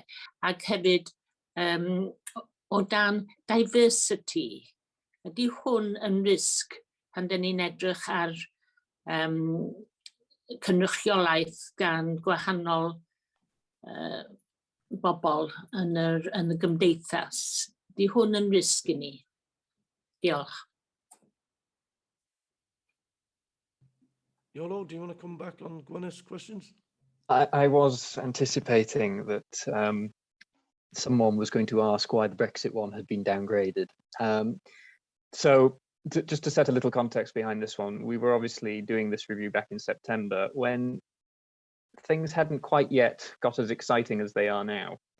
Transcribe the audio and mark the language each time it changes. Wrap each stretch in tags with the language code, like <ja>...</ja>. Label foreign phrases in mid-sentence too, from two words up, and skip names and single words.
<cy>Ac hefyd o dan diversity, ydy hwn yn risg pan dyn ni'n edrych ar cynrychiolaeth gan gwahanol bobl yn y gymdeithas. Ydy hwn yn risg i ni? Diolch.</cy> <en>Iolo, do you want to come back on Gwyneth's questions? I was anticipating that someone was going to ask why the Brexit one had been downgraded. So just to set a little context behind this one, we were obviously doing this review back in September when things hadn't quite yet got as exciting as they are now.</en>